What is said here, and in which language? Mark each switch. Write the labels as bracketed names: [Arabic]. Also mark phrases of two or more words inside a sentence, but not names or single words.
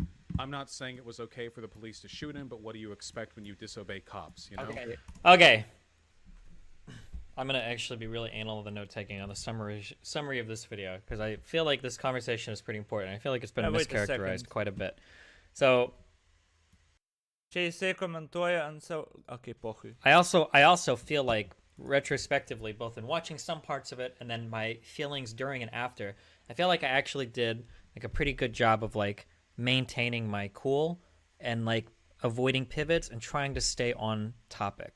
[English] I'm not saying it was okay for the police to shoot him, but what do you expect when you disobey cops? You know. Okay. I'm gonna actually be really anal with the note taking on the summary of this video because I feel like this conversation is pretty important. I feel like it's been Wait a mischaracterized second. quite a bit. So [Lithuanian] Čia jisai komentuoja ant savo... [English] Okay, pochui. I also feel like retrospectively, both in watching some parts of it and then my feelings during and after, I feel like I actually did like a pretty good job of like maintaining my cool and like avoiding pivots and trying to stay on topic.